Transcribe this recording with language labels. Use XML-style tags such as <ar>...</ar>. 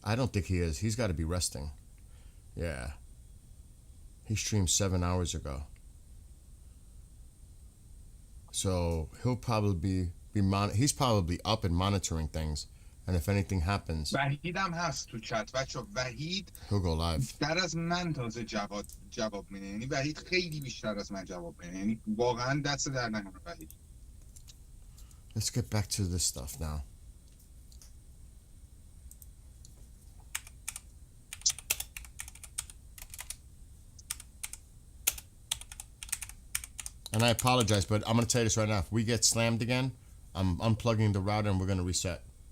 <en>I don't think he is. He's got to be resting. Yeah. He streamed 7 hours ago. So he'll probably he's probably up and monitoring things. And if anything happens,</en> <fa>وحید هم هست تو چت بچه. وحید</fa> <en>he'll go live.</en> <fa>بیشتر از من تازه جواب میده. یعنی وحید خیلی بیشتر از من جواب میده. یعنی واقعا دست در نکنه وحید.</fa> <en>Let's get back to this stuff now. And I apologize, but I'm gonna tell you this right now. If we get slammed again, I'm unplugging the router and we're gonna reset.</en>